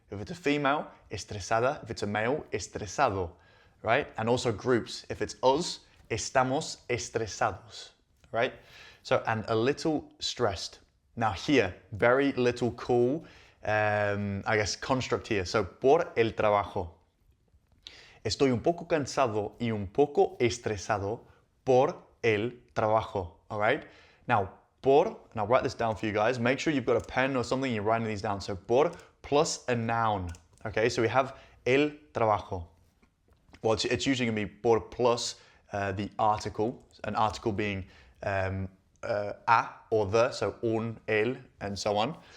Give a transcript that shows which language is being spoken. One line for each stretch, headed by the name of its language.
English: If it's a female, estresada. If it's a male, estresado, right? And also groups. If it's us,
Spanish: estamos estresados,
English: right? So, and a little stressed. Now here, very little cool, I guess, construct here.
Spanish: So, por el trabajo. Estoy un poco cansado y un poco estresado por el trabajo,
English: all right? Now, por, and I'll write this down for you guys. Make sure you've got a pen or something, you're writing these down. So, por plus a noun, okay? So we have el trabajo. Well, it's usually going to be por plus the article, an article being a or the, so un, el, and so on.